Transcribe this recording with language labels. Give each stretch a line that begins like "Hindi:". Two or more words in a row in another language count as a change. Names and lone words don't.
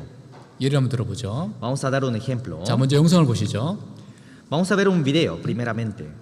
Korean: 예를 한번 들어보죠.
Spanish: Vamos a dar un ejemplo.
Korean: 자, 먼저 영상을 보시죠.
Spanish: Vamos a ver un video primeramente.